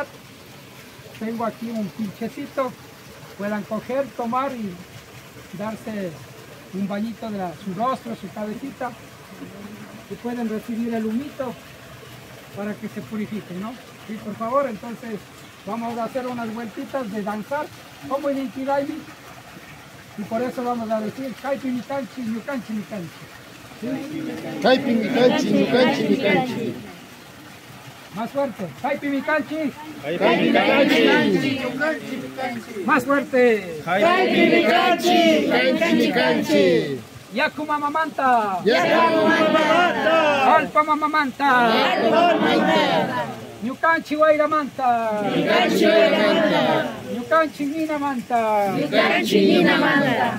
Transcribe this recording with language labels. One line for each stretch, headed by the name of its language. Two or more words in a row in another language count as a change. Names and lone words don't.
Spanish: Tengo aquí un pinchecito, puedan coger, tomar y darse un bañito de su rostro, su cabecita, y pueden recibir el humito para que se purifiquen, ¿no? Y por favor, entonces vamos a hacer unas vueltitas de danzar como el Inti Raimi, y por eso vamos a decir
Quechua: Kaipi mi canchi, ñucanchi mi canchi.
Spanish: ¿Sí?
Quechua: Kaipi mi canchi, ñucanchi mi canchi.
Spanish: Más fuerte,
Quechua: Kaipi mi canchi. Kaipi mi canchi.
Spanish: Más fuerte,
Quechua: Kaipi mi canchi. Canchi mi canchi. Yaku mamamanta. Yaku mamamanta. Alpa mamamanta. Ñucanchi wairamanta. Ñucanchi wairamanta. Ñucanchi ninamanta. Ñucanchi ninamanta.